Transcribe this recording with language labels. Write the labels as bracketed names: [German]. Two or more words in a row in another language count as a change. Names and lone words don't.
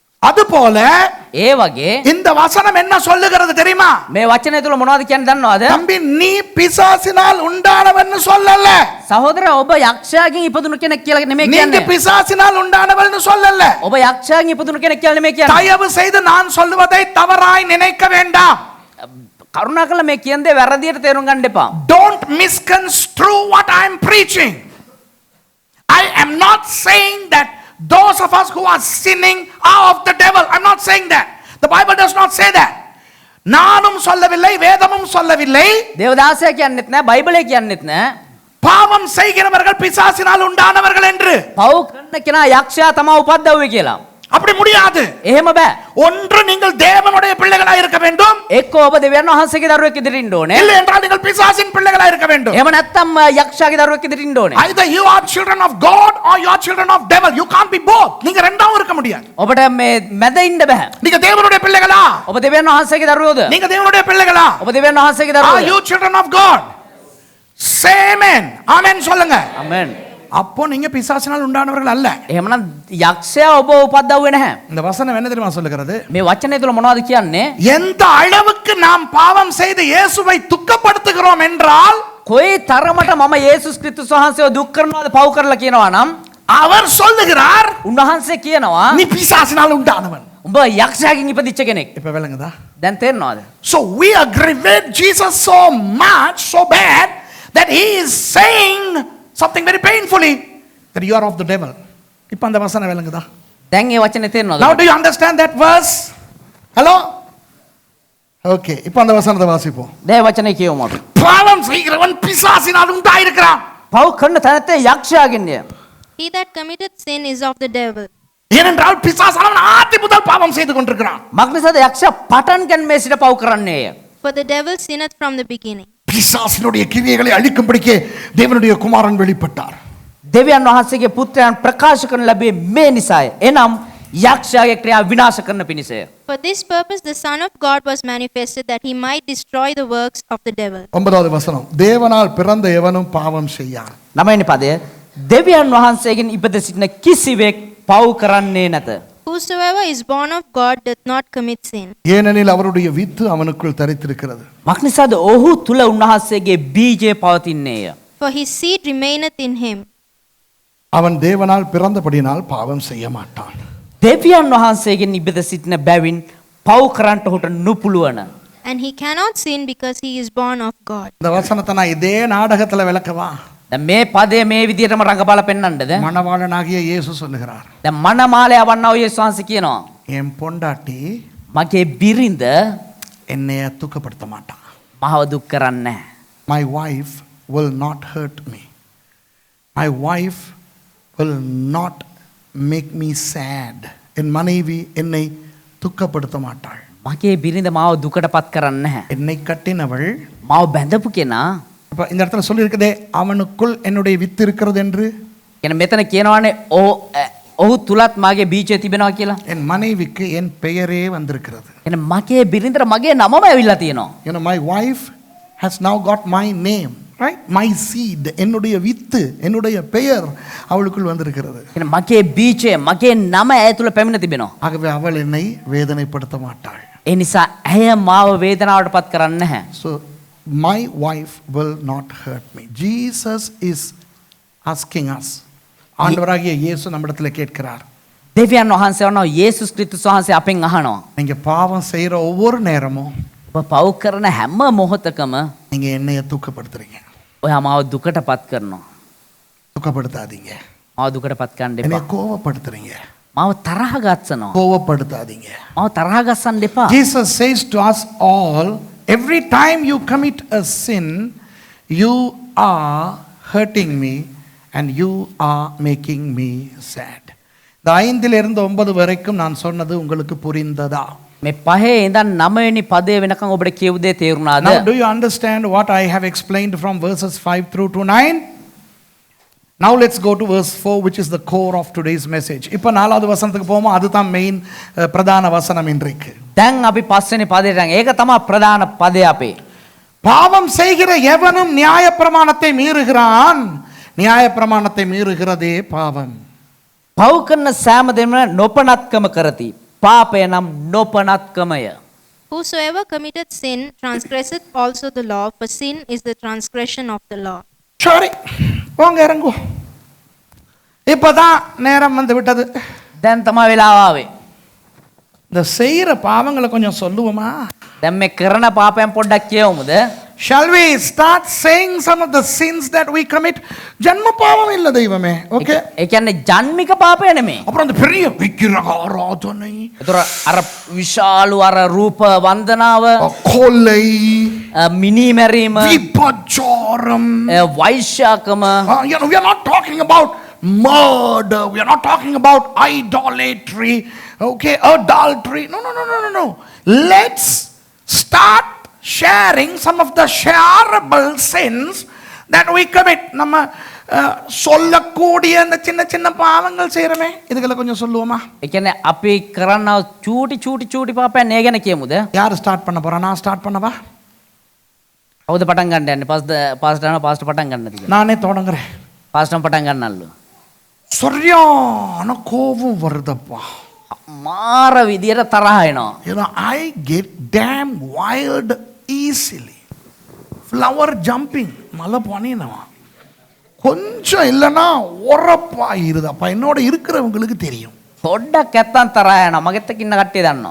[Tamil] அதுபோல [Sinhala] ඒ වගේ [Tamil] இந்த வசனம் என்ன சொல்லுகிறது தெரியுமா? [Sinhala] මේ වචනය තුල මොනවද කියන්නේ දන්නවද? [Tamil] தம்பி நீ பிசாசினால் உண்டானவன்னு சொல்லல. [Sinhala] සහෝදරයා ඔබ යක්ෂයාගෙන් ඉපදුණු කෙනෙක් කියලා නෙමෙයි [Tamil] நீங்க [Sinhala] කියන්නේ. [Tamil] பிசாசினால் உண்டானவள்னு சொல்லல. [Sinhala] ඔබ යක්ෂයාගෙන් ඉපදුණු කෙනෙක් කියලා නෙමෙයි කියන්නේ. [Tamil] தயவு செய்து நான் சொல்லுவதை தவறாய் நினைக்க வேண்டாம். [Sinhala] කරුණාකරලා මේ කියන දේ වැරදියට තේරුම් ගන්න එපා. [English] Don't misconstrue what I am preaching. I am not saying that those of us who are sinning are of the devil. I'm not saying that. The Bible does not say that. [Tamil] நானும் சொல்லவில்லை, வேதமும் சொல்லவில்லை. [Sinhala] දේවදාසයා කියන්නෙත් නෑ, බයිබලයේ කියන්නෙත් නෑ. [Tamil] பாவம் செய்கிறவர்கள் பிசாசினால் உண்டானவர்கள் என்று. [Sinhala] පව් කරන කෙනා යක්ෂයා තමයි උපද්දවුවේ කියලා. [Tamil] அப்படி முடியாது. [Sinhala] එහෙම බෑ. [Tamil] ஒன்று நீங்கள் தேவனுடைய பிள்ளைகளாய் இருக்க வேண்டும். [Sinhala] එක්ක ඔබ දෙවියන් වහන්සේගේ දරුවෙක් ඉදිරියට ඉන්න ඕනේ. [Tamil] இல்லை என்றால் நீங்கள் பிசாசின் பிள்ளைகளாய் இருக்க வேண்டும். [Sinhala] එහෙම නැත්නම් යක්ෂයාගේ දරුවෙක් ඉදිරියට ඉන්න ඕනේ. [English] Either you are children of God or you are children of devil. You can't be both. [Tamil] நீங்க ரெண்டாவும் இருக்க முடியாது. [Sinhala] ඔබට මේ මැද ඉන්න බෑ. [Tamil] நீங்க தேவனுடைய பிள்ளைகளா? [Sinhala] ඔබ දෙවියන් වහන්සේගේ දරුවෝද? [Tamil] நீங்க தேவனுடைய பிள்ளைகளா? [Sinhala] ඔබ දෙවියන් වහන්සේගේ [English] Are [Sinhala] දරුවෝද? [English] you children of God? Say amen. [Tamil] Amen சொல்லுங்க. [Sinhala] ආමෙන්. [Tamil] அப்போ நீங்க பிசாசினால் உண்டானவர்கள் அல்ல. [Sinhala] එහෙමනම් යක්ෂයා ඔබ උපද්දවුවේ නැහැ. [Tamil] இந்த வசனம் என்ன தெரியுமா சொல்லுகிறது? [Sinhala] මේ වචනේ තුල මොනවද කියන්නේ? [Tamil] எந்த அளவுக்கு நாம் பாவம் செய்து இயேசுவை துக்கப்படுத்துகிறோம் என்றால் [Sinhala] කොයි තරමට මම යේසුස් ක්‍රිස්තුස් වහන්සේව දුක් කරනවාද පව් කරලා කියනවා නම් [Tamil] அவர் சொல்லுகிறார் [Sinhala] උන්වහන්සේ කියනවා [Tamil] நீ பிசாசினால் உண்டானவன். [Sinhala] උඹ යක්ෂයාගෙන් ඉපදිච්ච කෙනෙක්. [Tamil] இப்ப விளங்குதா? [Sinhala] දැන් තේරෙනවද? [English] So we aggravate Jesus so much, so bad that he is saying something very painfully that you are of the devil. [Tamil] இப்ப அந்த வசனம் விளங்குதா? [Sinhala] දැන් ඒ වචනේ තේරෙනවද? [English] Now do you understand that verse? Hello? [Tamil] Okay, இப்ப அந்த வசனத்தை வாசிப்போம். [Sinhala] දැන් වචනේ කියවමු අපි. [Tamil] பாவம் செய்கிறவன் பிசாசினால் உண்டாயிருக்கிறான். [Sinhala] පව් කරන තැනත්තේ යක්ෂයාගෙන්ය. [English] He that committeth sin is of the devil. [Tamil] ஏனென்றால் பிசாசு அவன் ஆதி முதல் பாவம் செய்து கொண்டிருக்கிறான். [Sinhala] මක්නිසාද යක්ෂයා පටන් ගැනීමේ සිට පව් කරන්නේය. [English] For the devil sinneth from the beginning. [Tamil] பிசாசினுடைய கிரியைகளை அழிக்கும்படிக்கே தேவனுடைய குமாரன் வெளிப்பட்டார். [Sinhala] දෙවියන් වහන්සේගේ පුත්‍රයන් ප්‍රකාශ කරන ලැබුවේ මේ නිසාය. එනම් යක්ෂයාගේ ක්‍රියා විනාශ කරන පිණිසය. [English] For this purpose the Son of God was manifested, that he might destroy the works of the devil. [Tamil] 9வது வசனம் தேவனால் பிறந்த எவனும் பாவம் செய்யான். [Sinhala] 9 වෙනි පදය දෙවියන් වහන්සේගෙන් ඉපද සිටින කිසිවෙක් පව් කරන්නේ නැත. [English] Whosoever is born of God doth not commit sin. [Tamil] ஏனெனில் அவருடைய வித்து அவனுக்குள் தரித்திருக்கிறது. [Sinhala] මක්නිසාද ඔහු තුල උන්වහන්සේගේ බීජය පවතින්නේය. [English] For his seed remaineth in him. [Tamil] அவன் தேவனால் பிறந்தபடியினால் பாவம் செய்ய மாட்டான். [Sinhala] දෙවියන් වහන්සේගෙන් ඉපද සිටින බැවින් පව් කරන්නට ඔහුට නුපුළුවන. [English] And he cannot sin because he is born of God. [Tamil] இந்த வசனத்தை நான் இதே நாடகத்துல விளக்கவா? [Sinhala] දැන් මේ පදය මේ විදිහටම රඟපාලා පෙන්වන්නද? [Tamil] மணவாளனாகிய இயேசு சொல்லுகிறார், [Sinhala] දැන් මනමාලය වන්නා වූ යේසුස් වහන්සේ කියනවා [Tamil] என் பொண்டாட்டி [Sinhala] මගේ බිරිඳ [Tamil] என்னைய துக்கப்படுத்த மாட்டான். [Sinhala] මහව දුක් කරන්නේ නැහැ. [English] My wife will not hurt me. My wife will not make me sad. [Tamil] என் மனைவி என்னை துக்கப்படுத்த மாட்டாள். [Sinhala] මගේ බිරිඳ මාව දුකටපත් කරන්නේ නැහැ. [Tamil] என்னை கட்டினவள் [Sinhala] මාව බැඳපු කෙනා [Tamil] அப்ப இந்த இடத்துல சொல்லி இருக்குதே அவனுக்குள் என்னுடைய வித்து இருக்கிறது என்று. [Sinhala] කියන මෙතන කියනවානේ ඔහු තුලත් මාගේ බීජය තිබෙනවා කියලා. [Tamil] என் மனைவிக்கு என் பெயரே வந்திருக்கிறது. [Sinhala] එන මගේ බිරිඳට මගේ නමම ඇවිල්ලා තියෙනවා. [English] You know, my wife has now got my name, right? My seed, [Tamil] என்னுடைய வித்து, என்னுடைய பெயர் அவளுக்குள் வந்திருக்கிறது. [Sinhala] කියන මගේ බීජය මගේ නම ඇය තුල පැමිණ තිබෙනවා. [Tamil] ஆகவே அவள் என்னை வேதனைப்படுத்த மாட்டாள். [Sinhala] ඒ නිසා ඇය මාව වේදනාවටපත් කරන්නේ නැහැ. [English] So my wife will not hurt me. Jesus is asking us. [Tamil] ஆண்டவராகிய இயேசு நம்மிடத்துல கேட்கிறார், [Sinhala] දෙවියන් වහන්සේ වනවා යේසුස් ක්‍රිස්තුස් වහන්සේ අපෙන් අහනවා. [Tamil] நீங்க பாவம் செய்யற ஒவ்வொரு நேரமும் [Sinhala] ඔබ පව් කරන හැම මොහොතකම [Tamil] நீங்க என்னைய தூக்கப்படுத்துறீங்க. [Sinhala] ඔයා මාව දුකටපත් කරනවා. [Tamil] துக்கப்படுத்தாதீங்க. [Sinhala] මාව දුකටපත් කරන්න [Tamil] என்னை [Sinhala] එපා. [Tamil] கோவப்படுத்துறீங்க. [Sinhala] මාව තරහ ගස්සනවා. [Tamil] கோவப்படுத்தாதீங்க. [Sinhala] මාව තරහ ගස්සන්න එපා. [English] Jesus says to us all, every time you commit a sin, you are hurting me and you are making me sad. [Tamil] இந்த 5லிருந்து 9 வரைக்கும் நான் சொன்னது உங்களுக்கு புரிந்ததா? [Sinhala] මේ 5 ඉඳන් 9 වෙනි පදය වෙනකන් ඔබට කියු දේ තේරුණාද? [English] Now do you understand what I have explained from verses 5 through to 9? Now let's go to verse 4, which is the core of today's message. [Tamil] இப்போ 4வது வசனத்துக்கு போவோம். அதுதான் மெயின் பிரதான வசனம் இன்றைக்கு. [Sinhala] දැන් අපි 5 වෙනි පදයට යන්. ඒක තමයි ප්‍රධාන පදය අපේ. [Tamil] பாவம் செய்கிற எவனும் நியாயப்பிரமாணத்தை மீறுகிறான். நியாயப்பிரமாணத்தை மீறுகிறதே பாவம். [Sinhala] පව් කරන සෑම දෙම නොපනත්කම කරති. පාපය නම් නොපනත්කමය. [English] Whosoever committeth sin transgresseth also the law, for sin is the transgression of the law. [Tamil] சரி போங்க இறங்குவோம். இப்பதான் நேரம் வந்து விட்டது. [Sinhala] දැන් තමයි වෙලාව ආවේ. [Tamil] இந்த செய்யற பாவங்களை கொஞ்சம் சொல்லுவோமா? [Sinhala] දැන් මේ කරන පාපයන් පොඩ්ඩක් කියවමුද? [English] Shall we start saying some of the sins that we commit? [Tamil] ஜன்ம பாவம் இல்ல தெய்வமே. ஓகே. [Sinhala] ඒ කියන්නේ ජන්මික පාපය නෙමෙයි. [Tamil] அப்புறம் அந்த பெரிய விக்கிரக ஆராதனை, [Sinhala] ඒතර අර විශාලු අර රූප වන්දනාව, [Tamil] கொலை, [Sinhala] මිනිමැරීම, [Tamil] விபச்சாரம். [Sinhala] වෛශ්‍යාකම, [English] We are not talking about murder. We are not talking about idolatry. Okay, adultery. No. Let's start sharing some of the shareable sins that we commit. [Tamil] நம்ம சொல்லக்கூடிய அந்த சின்ன சின்ன பாவங்கள் செய்யறமே, இதுகளை கொஞ்சம் சொல்லுவோமா? [Sinhala] ඒ කියන්නේ අපි කරන චූටි පාපයන් ඒ ගැන කියමුද? [Tamil] யார் ஸ்டார்ட் பண்ண போறா? நான் ஸ்டார்ட் பண்ணவா? [Sinhala] කවුද පටන් ගන්න යන්නේ? පාස්ටර් පටන් ගන්නද? [Tamil] நானே தொடங்குறேன். [Sinhala] පාස්ටර් පටන් ගන්නල්ලු. [Tamil] சரியான கோபம் வருதப்பா. [Sinhala] මාර විදියට තරහ එනවා. [English] I get damn wild easily. Flower jumping. மலை பனினவா. [Tamil] கொஞ்சம் இல்லைன்னா உரப்பாயிருதப்பா. என்னோட இருக்கிறவங்களுக்கு தெரியும். [Sinhala] පොඩ්ඩක් ඇත්තන් තරහ යනවා. මගෙත් එක්ක ඉන්න කට්ටිය දන්නවා.